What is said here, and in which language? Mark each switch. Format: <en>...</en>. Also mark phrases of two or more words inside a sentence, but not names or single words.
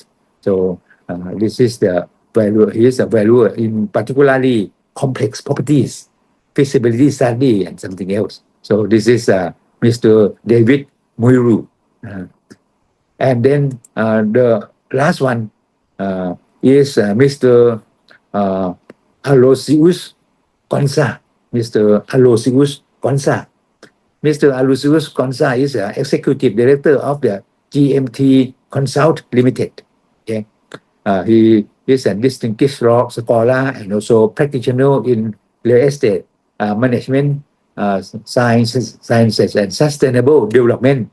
<en>So this is the value. He is a valuer in particularly complex properties, feasibility study, and something else. So this is Mr. David Muiru. And then the last one is Mr. Alozius Gonza. Mr. Alozius Gonza. Mr. Alozius Gonza is executive director of the GMT Consult Limited. Okay. He is a distinguished scholar and also practitioner in real estate management, sciences, and sustainable development.</en>